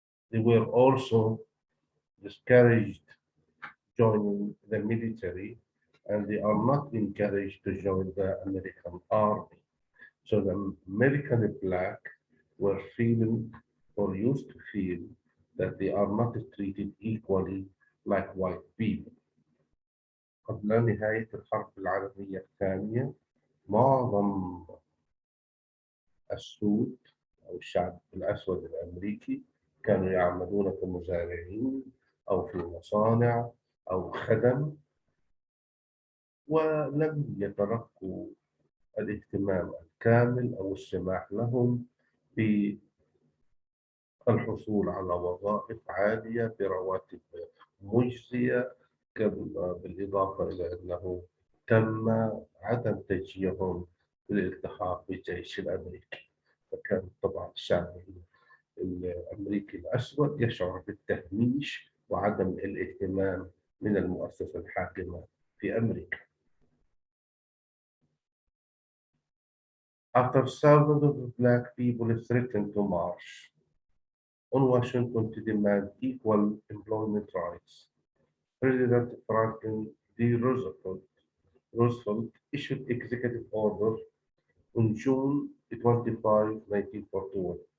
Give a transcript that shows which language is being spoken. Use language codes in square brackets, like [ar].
[en] They were also discouraged joining the military, and they are not encouraged to join the American army. So the American black were feeling or used to feel that they are not treated equally like white people. [ar] قبل نهاية الحرب العالمية الثانية معظم السود أو الشعب الأسود الأمريكي كانوا يعملون كمزارعين أو في مصانع أو خدم ولم يتلقوا الاهتمام الكامل أو السماح لهم بالحصول على وظائف عالية برواتب مجزية بالإضافة إلى أنه تم عدم تشجيعهم للالتحاق بالجيش الأمريكي. فكان طبعا الشعب الأمريكي الأسود يشعر بالتهميش وعدم الاهتمام من المؤسسة الحاكمة في أمريكا. [en] After thousands of black people threatened to march on Washington to demand equal employment rights, President Franklin D. Roosevelt issued executive order on June 25, 1941.